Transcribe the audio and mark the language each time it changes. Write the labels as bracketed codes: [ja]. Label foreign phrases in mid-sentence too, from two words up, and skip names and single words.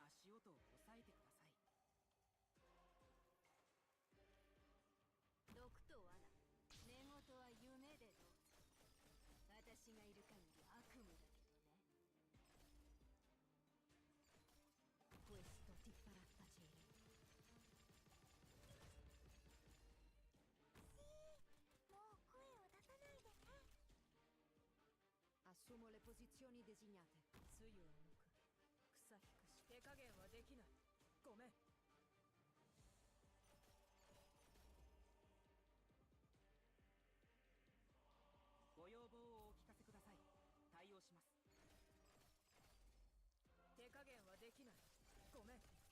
[ja] 音を抑えてください。毒と罠、寝言は夢でどうぞ。私がいる限り悪夢だけどね。 [it] Questo ti farà tacere. Assumo le posizioni designate. [ja] つゆを抜く。草引くし手加減はできない。ごめん。ご要望をお聞かせください。対応します。手加減はできない。ごめん。